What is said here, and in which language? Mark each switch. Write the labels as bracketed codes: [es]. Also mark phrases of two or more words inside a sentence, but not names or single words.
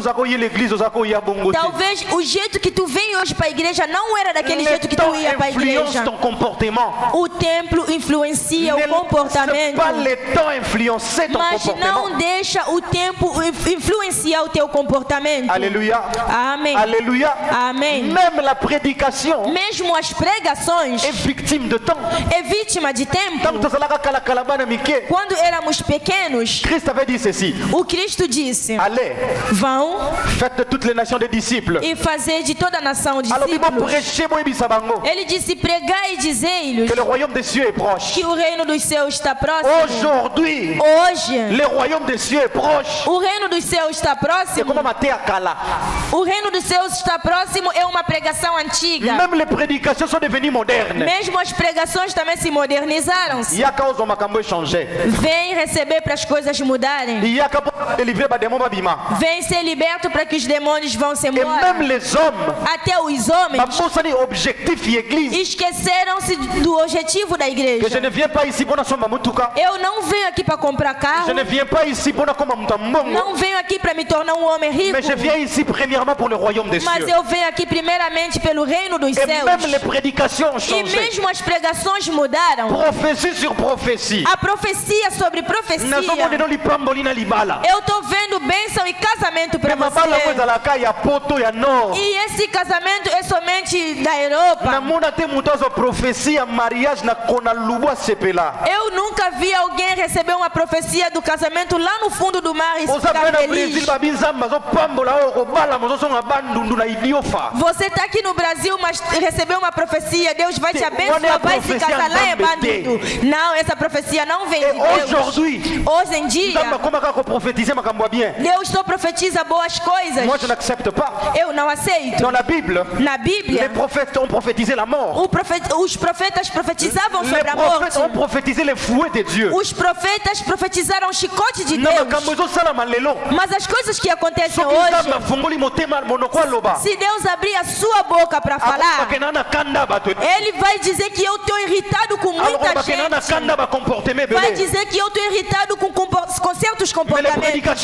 [pt] Talvez o jeito que tu vem hoje para a igreja não era daquele jeito que tu ia para a igreja. O templo influencia o comportamento. Mas não deixa o tempo influenciar o teu comportamento. Aleluia. Amém. Aleluia. Amém. [fr] Même la prédication, [pt] mesmo as pregações, [fr] é victime de temps. [pt] É vítima de tempo. Quando éramos pequenos, [fr] Cristo avait dit ceci. [pt] O Cristo disse: [fr] allez, [pt] vão, [fr] faites de toutes les nations des disciples. [pt] E fazer de toda a nação discípulos. Ele disse: pregai e dizei-lhes [fr] que le royaume des cieux est proche. [pt] Que o reino dos céus está próximo. [fr] Aujourd'hui, [pt] hoje, [fr] le royaume des cieux est proche. [pt] O reino dos céus está próximo. O reino dos céus está próximo é uma pregação antiga. [fr] Même les prédications sont devenues modernes. [pt] Mesmo as pregações também se modernizaram-se. Vem receber para as coisas mudarem. Vem ser liberto para que os demônios vão se embora. [fr] Et même les hommes, [pt] até os homens, esqueceram-se do objetivo da igreja. [fr] Que je ne viens pas ici pour [pt] eu não venho aqui para comprar carro. [fr] Je ne viens pas ici pour [pt] não venho aqui para me tornar um homem rico. [fr] Mais je viens ici premièrement pour le royaume des cieux. [pt] Mas eu venho aqui primeiramente pelo reino dos céus. [fr] Même les prédications ont changé. [pt] E mesmo as pregações mudaram. [fr] Prophétie sur prophétie. [pt] A profecia sobre profecia. Eu estou vendo bênção e casamento para você. E esse casamento é somente da Europa. Eu nunca vi alguém receber uma profecia do casamento lá no fundo do mar e ficar feliz. Você está aqui no Brasil, mas recebeu uma profecia, Deus vai te abençoar, vai se casar lá em Bandundu. Não, essa profecia não vem de Deus. Hoje em dia, Deus só profetiza boas coisas. Eu não aceito. Na Bíblia, [fr] les prophètes ont prophétisé la mort. [pt] Os profetas profetizavam sobre a morte. [fr] Les prophètes ont prophétisé les fouets de Dieu. [pt] Os profetas profetizaram o chicote de Deus. Mas as coisas que acontecem hoje, se Deus abrir a sua boca para falar, Ele vai dizer que eu estou irritado com muita gente. Vai dizer que eu estou irritado com certos comportamentos.